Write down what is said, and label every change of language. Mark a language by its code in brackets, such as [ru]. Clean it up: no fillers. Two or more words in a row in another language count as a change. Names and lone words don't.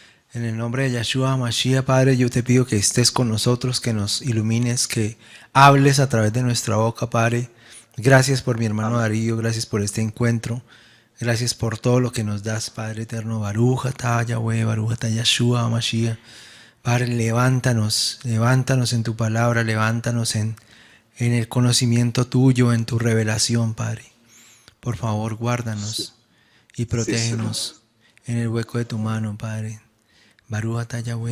[es] En el nombre de Yahshua Mashiach, Padre, yo te pido que estés con nosotros, que nos ilumines, que hables a través de nuestra boca, Padre. Gracias por mi hermano Amén. Darío, gracias por este encuentro. Gracias por todo lo que nos das, Padre eterno. [he] ברוך אתה יהוה, ברוך אתה יהשוע משיח. [es] Padre, levántanos, levántanos en tu palabra, levántanos en el conocimiento tuyo, en tu revelación, Padre. Por favor, Sí, guárdanos y sí, Señor. protégenos en el hueco de tu mano, Padre. [he] ברוך אתה יהוה,